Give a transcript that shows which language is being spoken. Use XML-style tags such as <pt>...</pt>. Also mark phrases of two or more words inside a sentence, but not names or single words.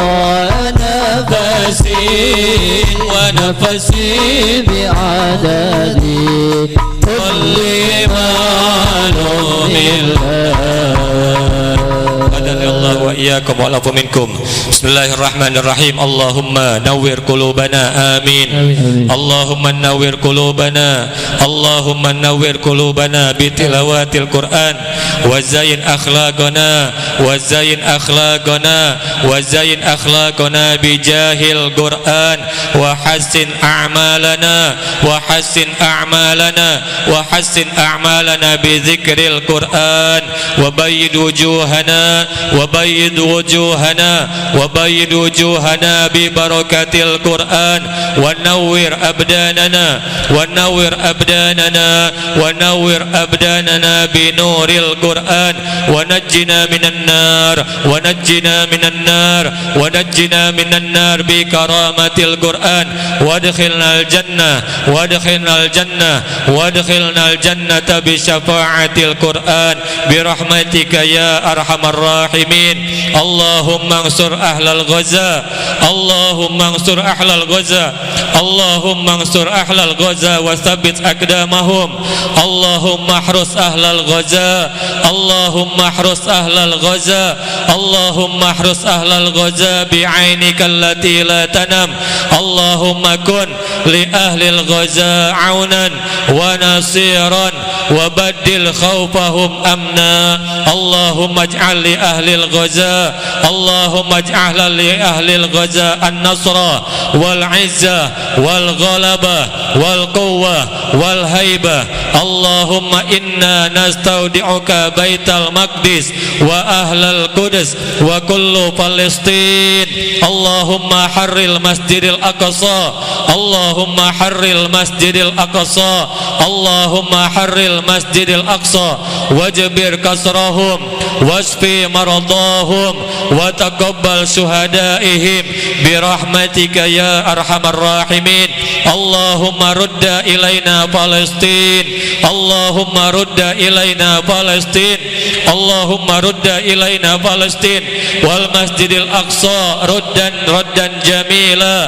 <ar>ونفس بعدد كل معلوم لك. وإياكم والعفو منكم. بسم الله الرحمن الرحيم. اللهم نور قلوبنا آمين. اللهم نور قلوبنا، اللهم نور قلوبنا بتلاوة القرآن وزين أخلاقنا وزين أخلاقنا وزين أخلاقنا بجاه القرآن و حسن أعمالنا وحسن أعمالنا وحسن أعمالنا بذكر القرآن وبيض وجوهنا وبيض وجوهنا وبيض وجوهنا ببركة القرآن ونور أبداننا ونور أبداننا ونور أبداننا بنور القرآن ونجنا من النار ونجنا من النار ونجنا من النار بكرامة القرآن وأدخلنا الجنة وأدخلنا الجنة وأدخلنا الجنة بشفاعة القرآن برحمتك يا أرحم الراحمين. اللهم انصر أهل غزة، اللهم انصر أهل غزة، اللهم انصر أهل غزة وثبت أقدامهم. اللهم احرس أهل غزة، اللهم احرس أهل غزة، اللهم احرس أهل غزة بعينك التي لا تنام. اللهم كن لأهل غزة عونا ونصيرا وبدل خوفهم أمنا. اللهم اجعل لأهل غزة، اللهم اجعل لأهل غزة النصر والعزة والغلبة والقوة والهيبة. اللهم إنا نستودعك بيت المقدس وأهل القدس وكل فلسطين. اللهم حرر المسجد الأقصى، اللهم حرر المسجد الأقصى، اللهم حرر المسجد الأقصى واجبر كسرهم واشف مرضاهم وتقبل شهداءهم برحمتك يا أرحم الراحمين. اللهم رد إلينا فلسطين، اللهم رد إلينا فلسطين، اللهم رد إلينا فلسطين والمسجد الأقصى ردا جميلا.</ar>